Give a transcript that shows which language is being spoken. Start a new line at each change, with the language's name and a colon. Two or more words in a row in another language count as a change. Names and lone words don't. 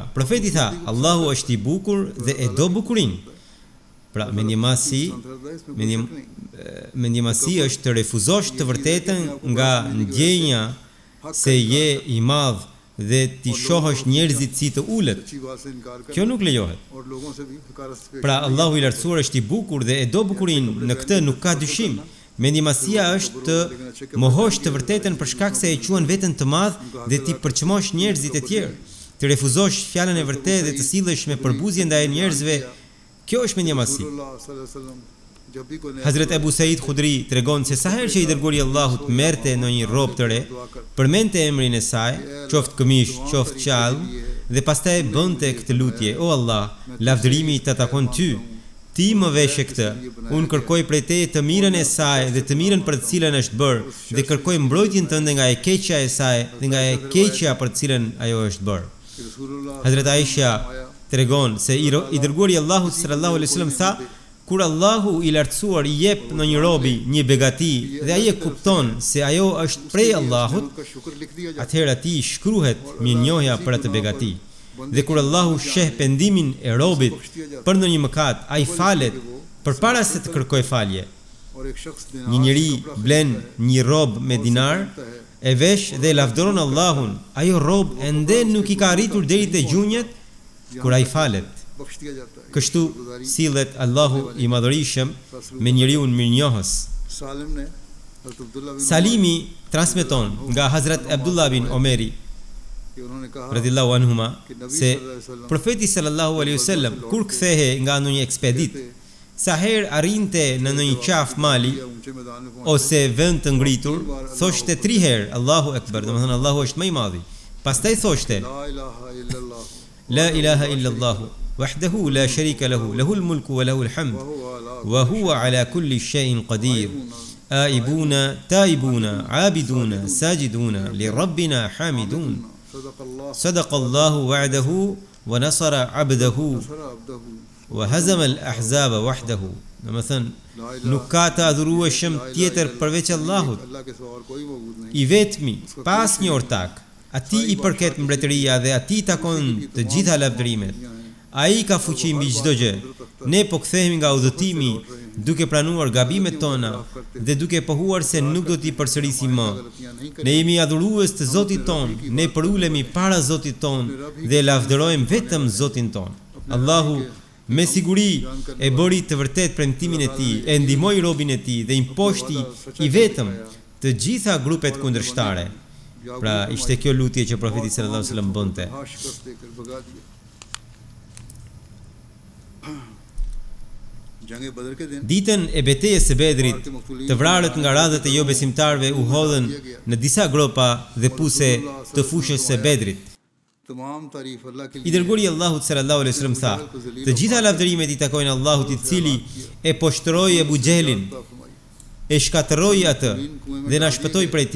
Albanian: Profeti tha, Allahu është i bukur dhe e do bukurinë. Pra, mendjemasi është të refuzosh të vërtetën nga ndjenja se je i madh dhe ti shohësh njerëzit si të ulët.
Urdu: اچھی بات سے انکار کر
Albanian: Kjo nuk lejohet.
Urdu: اور لوگوں سے بھی حقارت سے
Albanian: Pra, Allahu i lartësuar është i bukur dhe e do bukurinë, në këtë nuk ka dyshim. Mendjemasia është të mohosh të vërtetën për shkak se e quan veten të madh dhe ti përçmosh njerëzit e tjerë. Të refuzosh fjalën e vërtetë dhe të sillesh me përbuzje ndaj njerëzve. Kjo është mendjemasi.
Urdu: रसूलुल्लाह
Arabic: صلى الله عليه وسلم
Urdu: جب بھی کوئی نیا
Albanian: Hazret Ebu Said Khudri tregon se sa herë që i dërguari i Allahut merrte në një rrobë të re, përmendte emrin e saj, qoftë këmish, qoftë qallë, dhe pastaj bënte këtë lutje: "O Allah, lavdërimi të takon ty. Ti më veshe këtë. Unë kërkoj prej teje të mirën e saj dhe të mirën për të cilën është bërë, dhe kërkoj mbrojtjen tënde nga e keqja e saj dhe nga e keqja për të cilën ajo është bërë."
Urdu: रसूलुल्लाह
Albanian: Hazret Aisha tregon se i dërguari i Allahut
Arabic: صلى الله عليه وسلم
Albanian: tha, kur Allahu i lartësuar i jep në një robi një begati dhe ai e kupton se ajo është prej Allahut,
Urdu: کا شکر لکھ دیا جاتا
Albanian: atëherë atij shkruhet mirënjohja për atë begati. Dhe kur Allahu sheh pendimin e robit për ndonjë mëkat, ai falet përpara se të kërkojë falje.
Urdu: اور ایک شخص
Albanian: Një njeri blen një rob me dinar, e vesh dhe lavdëron Allahun. Ajo rob ende nuk i ka arritur deri te gjunjët kur ai falet.
Urdu: بخش دیا جاتا ہے
Albanian: Kështu sillet Allahu i Madhërisëm me njeriu mirënjohës.
Urdu: سالم نے حضرت عبداللہ بن
Albanian: Salimi transmeton nga Hazrat Abdullah bin Omeri
Urdu: کہ انہوں نے کہا
Arabic: رضي الله عنهما
Albanian: se profeti
Arabic: صلى الله عليه وسلم
Albanian: kur kthehe nga ndonjë ekspedit, sa herë arrinte në ndonjë qaf mali
Urdu: یا اونچے میدان میں پہنچ
Albanian: ose vend të ngritur, thoshte 3 herë
Arabic: الله أكبر,
Albanian: domethënë Allahu është më i madhi. Pastaj thoshte
Arabic: لا إله إلا الله لا إله إلا الله وحده لا شريك له له الملك وله الحمد وهو على كل شيء قدير. آيبون تائبون عابدون ساجدون لربنا حامدون. صدق الله صدق الله وعده ونصر عبده نصر عبده وهزم الأحزاب وحده.
Albanian: Domethënë nuk ka të adhurueshëm tjetër përveç Allahut,
Urdu: اللہ کے سوا اور کوئی موجود نہیں
Albanian: i vetmi, pa asnjë ortak. Atij i përket mbretëria dhe atij takon të gjitha lavdërimet. Ai ka fuqi mbi çdo gjë. Ne po kthehemi nga udhëtimi duke pranuar gabimet tona dhe duke pohuar se nuk do t'i përsërisim më. Ne jemi adhurues të Zotit ton, ne përulemi para Zotit ton dhe lavdërojmë vetëm Zotin ton. Allahu me siguri e bëri të vërtet premtimin e tij, e ndihmoi robin e tij dhe imposhti i vetëm të gjitha grupet kundërshtare. Pra ishte kjo lutje që profeti
Arabic: صلى الله عليه وسلم
Albanian: bënte.
Urdu: ہاں شکست دے کر بھگا دیا
Albanian: Ditën e betejës së Bedrit, të vrarët nga radhët e jo besimtarve u hodhën në disa gropa dhe puse të fushës së Bedrit. I dërguari i Allahut
Arabic: صلى الله عليه وسلم
Albanian: tha: "Të gjitha lavdërimet i takojnë Allahut, i cili e poshtroi Abu Jahlin, e shkatërroi atë dhe na shpëtoi prej tij."